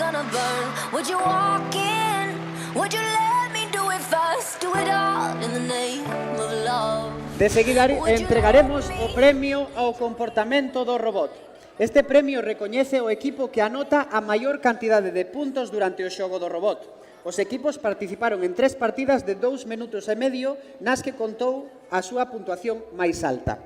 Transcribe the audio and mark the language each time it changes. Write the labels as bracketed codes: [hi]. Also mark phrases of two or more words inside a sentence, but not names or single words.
[en] burn? Would you walk in? Would you let me do it first? Do it all in the name of love. [gl] De seguida entregaremos o premio ao comportamento do robot. Este premio recoñece o equipo que anota a maior cantidade de puntos durante o xogo do robot. Os equipos participaron en 3 partidas de 2 minutos e medio nas que contou a súa puntuación máis alta.